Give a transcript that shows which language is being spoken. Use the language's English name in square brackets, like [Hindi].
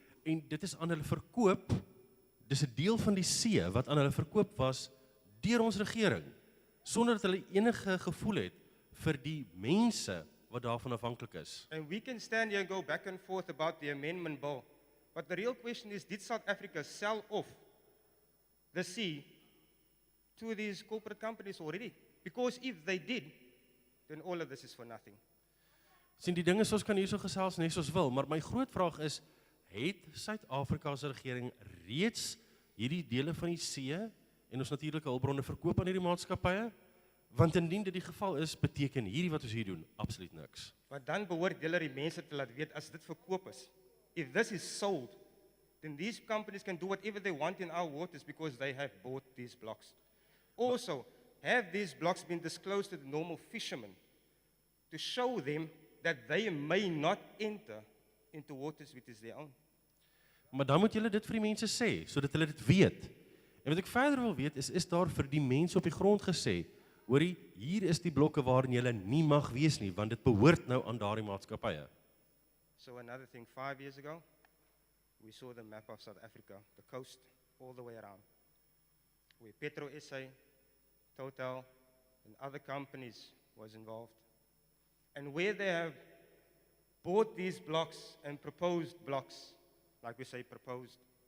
[Afrikaans] En dit is aan hulle verkoop, dis 'n deel van die see, wat aan hulle verkoop was, deur ons regering, sonder dat hulle enige gevoel het, vir die mense, wat daarvan afhanklik is. [English] And we can stand here and go back and forth about the amendment bill, but the real question is, did South Africa sell off the sea to these corporate companies already? Because if they did, then all of this is for nothing. [Afrikaans] Sien, die ding is, ons kan hierso gesels net soos wil, maar my groot vraag is, het Suid-Afrika se regering reeds hierdie dele van die see en ons natuurlike hulpbronne verkoop aan hierdie maatskappye? Want indien dit die geval is, beteken hierdie wat ons hier doen absoluut niks. Maar dan behoort julle die mense te laat weet as dit verkoop is. [English] If this is sold, then these companies can do whatever they want in our waters because they have bought these blocks. Also, have these blocks been disclosed to the normal fishermen to show them that they may not enter into waters which is their own? [Afrikaans] Maar dan moet julle dit vir die mense sê, sodat hulle dit weet. En wat ek verder wil weet, is daar vir die mense op die grond gesê, hoorie, hier is die blokke waarin julle nie mag wees nie, want dit behoort nou aan daardie maatskappye. [English] So another thing, 5 years ago, we saw the map of South Africa, the coast, all the way around, where Petro SA, Total, and other companies was involved. And where they have bought these blocks and proposed blocks, like we say proposed.